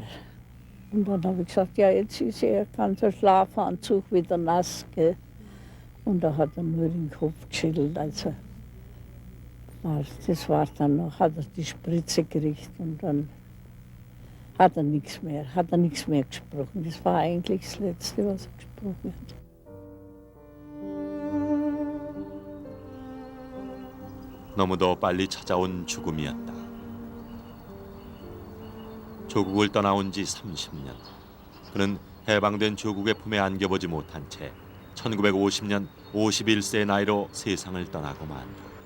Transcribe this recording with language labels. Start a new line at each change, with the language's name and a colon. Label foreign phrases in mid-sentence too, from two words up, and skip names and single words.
German: Und dann habe ich gesagt, ja, jetzt ist er ganzer Schlafanzug wieder nass. Gell? Und da hat er nur den Kopf geschüttelt. Also, das war dann noch, hat er die Spritze gekriegt und dann hat er nichts mehr gesprochen. Das war eigentlich das Letzte, was er gesprochen hat.
Korean: 너무도 빨리 찾아온 죽음이었다. 조국을 떠나온 지 30년. 그는 해방된 조국의 품에 안겨보지 못한 채 1950년 51세의 나이로 세상을 떠나고 만다.